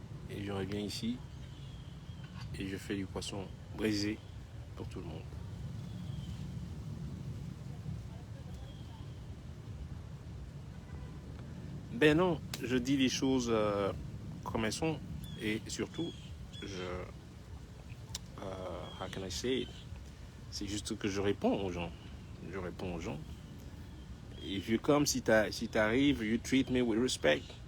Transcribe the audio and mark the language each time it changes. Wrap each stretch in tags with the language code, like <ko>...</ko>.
<fr>Et je reviens ici et je fais du poisson brisé pour tout le monde. Ben non, je dis les choses comme elles sont. Et surtout,</fr> <en>how can I say it?</en> <fr>C'est juste que je réponds aux gens. Je réponds aux gens.</fr> <en>If you come,</en> <fr>si t'arrives,</fr> <en>you treat me with respect.</en>